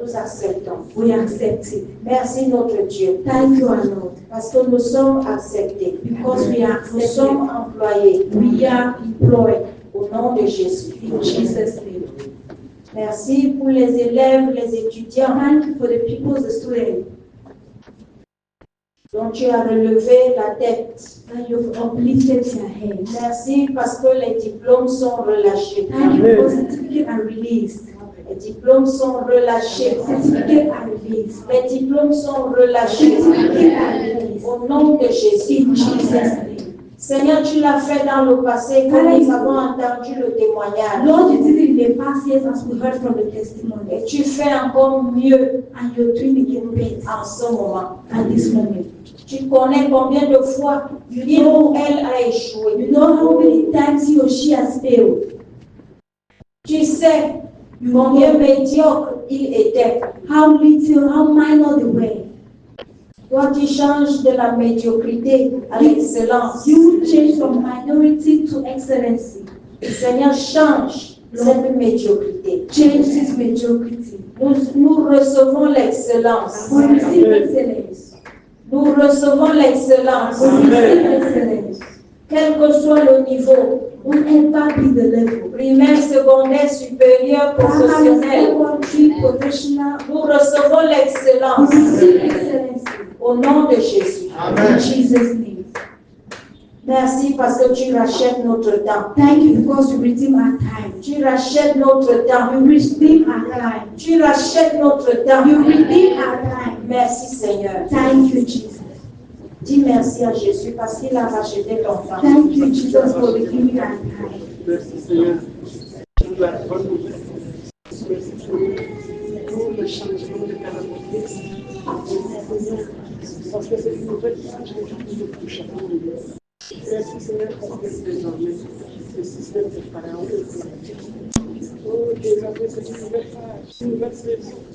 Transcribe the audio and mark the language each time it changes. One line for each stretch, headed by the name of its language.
French: nous acceptons.
English: we accept it.
French: Merci notre Dieu,
English: Thank you, our Lord,
French: parce que nous sommes acceptés,
English: because we are
French: nous sommes
English: accepted.
French: employés
English: We are employed
French: au nom de Jésus.
English: in Jesus' name.
French: Merci pour les élèves, les étudiants
English: Thank you for the people, the students,
French: dont tu as relevé la tête.
English: that you've uplifted their heads.
French: Merci parce que les diplômes sont relâchés.
English: Thank you for certificates are released.
French: Les diplômes sont relâchés.
English: Certificates are released.
French: Les diplômes sont relâchés.
English: Certificates are released.
French: Au nom de Jésus.
English: In Jesus' name.
French: Seigneur, tu l'as fait dans le passé quand nous avons entendu le témoignage.
English: Lord, you did it in the past years as we heard from the testimony.
French: Et tu fais encore mieux
English: And you're doing it again better
French: en ce moment.
English: at this moment.
French: Tu connais combien de fois il ou elle a échoué.
English: You know how many times he or she has failed.
French: Tu sais combien médiocre il était.
English: How little, how minor they were.
French: Toi, tu changes de la médiocrité à l'excellence.
English: You will change from minority to excellency.
French: Seigneur, change cette médiocrité.
English: Change this mediocrity.
French: Nous recevons l'excellence.
English: We receive excellence.
French: Nous recevons l'excellence.
English: We receive excellence.
French: Quel que soit le niveau,
English: Whatever be the level.
French: primaire, secondaire, supérieur,
English: Primary,
French: professionnel,
English: secondary, professional.
French: nous recevons
English: We
French: l'excellence
English: receive excellence.
French: au nom de Jésus.
English: In Jesus' name.
French: Merci parce que tu rachètes notre temps.
English: Thank you because you redeem our time.
French: Tu rachètes notre temps.
English: You redeem our time.
French: Tu rachètes notre temps.
English: You redeem our time.
French: Merci Seigneur.
English: Thank you, Jesus.
French: Dis merci à Jésus parce qu'il a racheté ton temps.
English: Thank you, Jesus, for redeeming our time.
French: Merci Seigneur pour la bonne nouvelle. Merci pour le changement de caractère. Parce que c'est une nouvelle page que nous touchons. Merci Seigneur parce que désormais le système de Pharaon est oh, désormais c'est une nouvelle page, une nouvelle saison.